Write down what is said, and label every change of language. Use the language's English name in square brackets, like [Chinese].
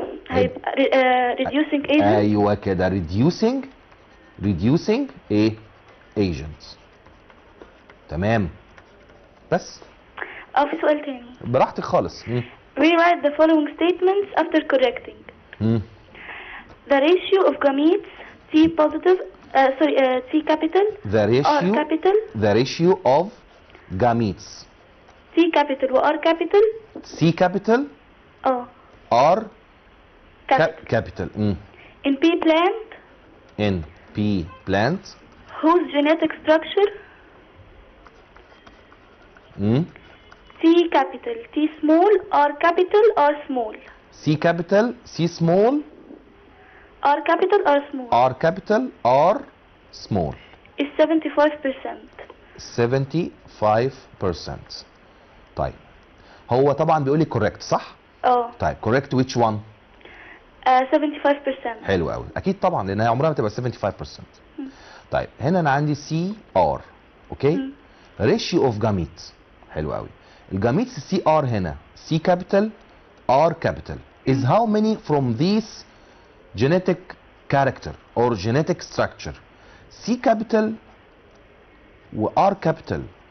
[Arabic] هيبقى [English] reducing agent. [Arabic] ايوه كده reducing ايه؟ agent. تمام. بس. في سؤال تاني. براحتك خالص. [English] Rewrite the following statements after correcting. The ratio of gametes T positive, T capital, R capital. The ratio of gametes. T capital و R capital. C capital. R capital. In P plant. In P plant. Whose genetic structure? T capital, T small, R capital, R small. C capital, C small. R capital, R small. R capital, R small. Is 75%. 75%. [Arabic] طيب هو طبعا بيقول لي correct صح؟ طيب [English] correct which one؟ 75%. [Arabic] حلو قوي، اكيد طبعا لان هي عمرها ما تبقى 75%. طيب هنا انا عندي سي ار، اوكي؟ [English] ratio of gametes, [Arabic] حلو قوي. [English] الجاميتس C R هنا C capital R capital is how many from these genetic character or genetic structure. C capital و R capital.